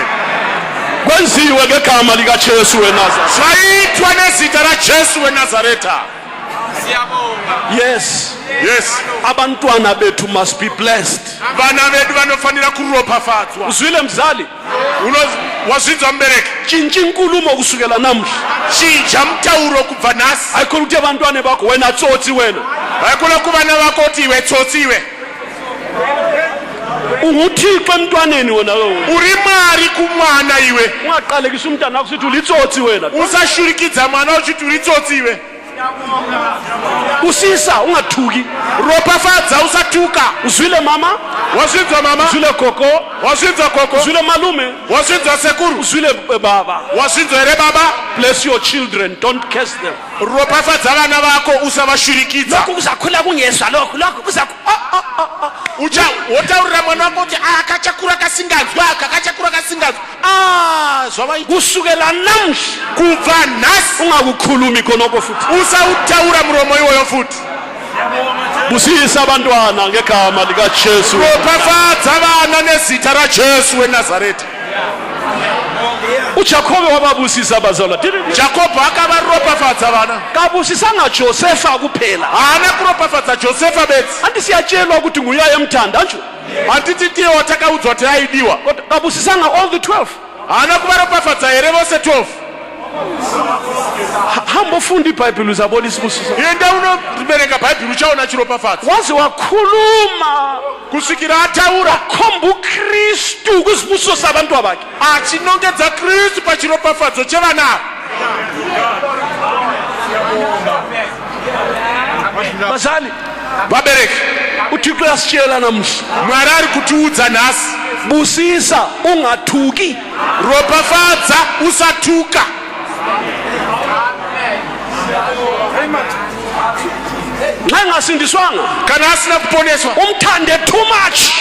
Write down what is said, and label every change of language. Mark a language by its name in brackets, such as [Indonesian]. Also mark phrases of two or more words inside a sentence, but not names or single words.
[North Ndebele] Kwenziwe ngegama likaJesu weNazaretha. [Shona] zvaitwa nezita rajesu wenazareta [English] Yes. yes [North Ndebele] Abantwana bethu [English] must be blessed. [Shona] vana vedu vanofanira kuropafadzwa [North Ndebele] Uzwile mzali? [Shona] wazvinzwa mubereki [North Ndebele] Tshintsha inkulumo kusukela namhla. [Shona] chinja mutauro kubva nhasi [North Ndebele] Hayikhona ukuthi abantwana bakho wena tsotsi wena. [Shona] haikona kuvana vako kuti iwe tsotsi iwe [North Ndebele] UnguThixo emntwaneni wena lo. [Shona] uri mwari kumwana iwe [North Ndebele] Ungaqalekisa umntana wakho usithi ulitsotsi wena. [Shona] usashurikidza mwana uchiti uri tsotsi iwe [North Ndebele] Usisa ungathuki. [Shona] ropafadza usatuka [North Ndebele] Uzwile mama? [Shona] wazvinzwa mama [North Ndebele] Uzwile gogo? [Shona] wazvinzwa koko [North Ndebele] Uzwile malume? [Shona] wazvinzwa sekuru [North Ndebele] Uzwile baba? [Shona] wazvinzwa here baba [English] Bless your children, don't curse them. [Shona] ropafadza vana vako usavashurikidza [North Ndebele] Lokhu kuzakhula kungezwa lokhu [Shona] wotaurira mwana wako kuti akachakura kasinganzwi akachakura kasinganzwi zvavaita [North Ndebele] kusukela namhla [Shona] kubva nhasi [North Ndebele] ungakukhulumi khonoko futhi. [Shona] usautaura muromo iwoyo futi [North Ndebele] Busisa abantwana ngegama likaJesu. [Shona] ropafadza vana nezita rajesu wenazareta [North Ndebele] uJakobe wababusisa abazalwa. [Shona] jakobho akavaropafadza vana [North Ndebele] Kabusisanga Josefa kuphela. [Shona] haana kuropafadza josefa bedzi [North Ndebele] Anti siyatshelwa ukuthi nguye ayemthanda nje. [Shona] handiti tiye watakaudzwa kuti aidiwa [North Ndebele] Kodwa kabusisanga [English] all the 12. [Shona] haana kuvaropafadza here vose 12 [North Ndebele] hamba ufunda iBhayibheli uzabona isibusiso. [Shona] yenda unobereka bhaibheri uchaona chiropafadzo. [North Ndebele] Waze wakhuluma [Shona] kusvikira ataura [North Ndebele] khomba uKristu kusibusiso sabantu abakhe. [Shona] achinongedza Kristu pachiropafadzo chevanavo. [North Ndebele] Bazali, [Shona] vabereki, [North Ndebele] uThixo uyasitshela namuhla. [Shona] Mwari ari kutiudza nhasi, [North Ndebele] Busisa ungathuki. [Shona] ropafadza usatuka. [North Ndebele] Nxa engasindiswanga [Shona] Kana asina kuponeswa, [North Ndebele] umthande [English] too much.